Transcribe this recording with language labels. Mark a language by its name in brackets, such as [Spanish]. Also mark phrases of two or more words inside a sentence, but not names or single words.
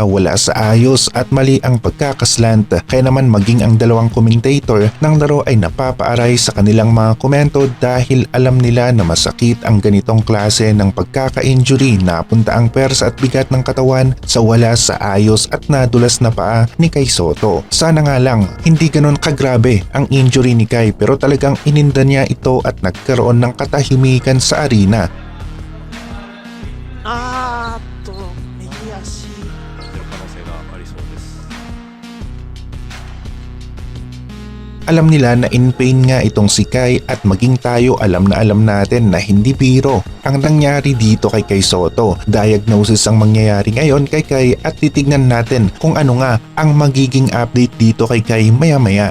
[Filipino] Wala sa ayos at mali ang pagkakaslant. Kaya naman maging ang dalawang commentator ng laro ay napapaaray sa kanilang mga komento dahil alam nila na masakit ang ganitong klase ng pagkaka-injury. Napunta ang pwersa at bigat ng katawan sa wala sa ayos at nadulas na paa ni Kai Sotto. Sana nga lang hindi ganon kagrabe ang injury ni Kai, pero talagang ininda niya ito at nagkaroon ng katahimikan sa arena. [Japanese] 右足。出る可能性がありそうです。 [Filipino] Alam nila na [English] in pain [Filipino] nga itong si Kai at maging tayo alam natin na hindi biro ang nangyari dito kay Kai Sotto. Diagnosis ang mangyayari ngayon kay Kai at titignan natin kung ano nga ang magiging update dito kay Kai maya-maya.